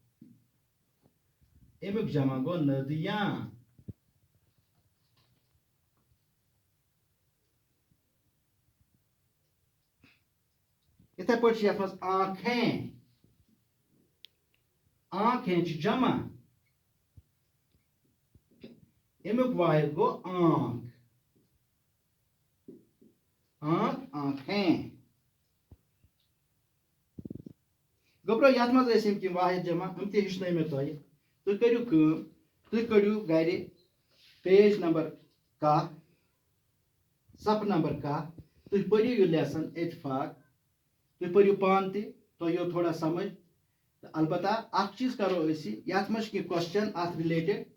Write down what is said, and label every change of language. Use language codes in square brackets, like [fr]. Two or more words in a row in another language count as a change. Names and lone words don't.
[ks] امیک جمع گو ندیاں اتھے پٲٹھۍ چھِ یتھ منٛز آنکھیں آنکھیں چھِ جمع امیک واحد گو آنکھ آنکھ آنکھیں گوٚبرو یتھ منٛز ٲسۍ یِم واحد جمع یِم تہِ ہیٚچھنٲے مےٚ تۄہہِ تُہۍ کٔرِو کٲم تُہۍ کٔڑِو گرِ [en] page number [ks] 10 صفہٕ نمبر 10 تُہۍ پٔرِو یہِ لیسن اتفاق تُہۍ پٔرِو پانہٕ تہِ تۄہہِ یِیو تھوڑا سمجھ تہٕ البتہ اکھ چیٖز کرو أسۍ یتھ منٛز چھِ کینٛہہ کوسچن اتھ رِلیٹڈ